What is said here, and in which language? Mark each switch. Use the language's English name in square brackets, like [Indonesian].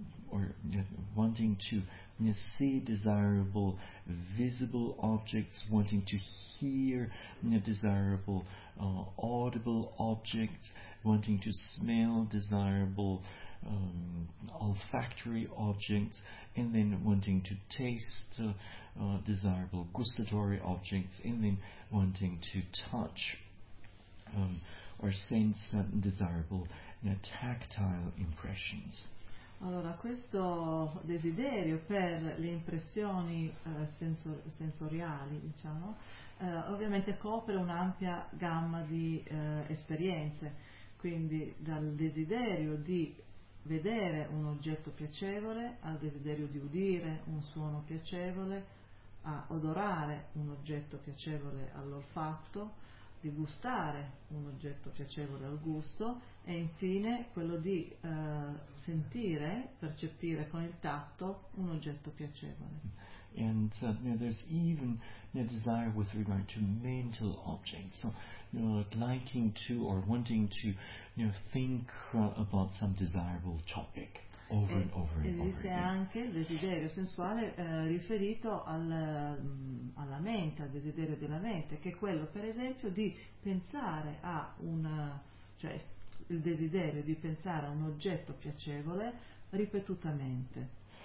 [English] or wanting to see desirable visible objects, wanting to hear desirable audible objects, wanting to smell desirable olfactory objects, and then wanting to taste desirable gustatory objects, and then wanting to touch or sense desirable tactile impressions. [Italian] Allora, questo desiderio per le impressioni sensoriali, diciamo, ovviamente copre un'ampia gamma di esperienze, quindi dal desiderio di vedere un oggetto piacevole, al desiderio di udire un suono piacevole, a odorare un oggetto piacevole all'olfatto, di gustare un oggetto piacevole al gusto e infine quello di sentire, percepire con il tatto un oggetto piacevole. [English] And there's even a desire with regard to mental objects, so liking to or wanting to think about some desirable topic over and over and over. [Italian] Esiste anche il desiderio sensuale riferito alla mente, al desiderio della mente, che è quello, per esempio, di pensare a una, cioè il desiderio di pensare a un oggetto piacevole ripetutamente.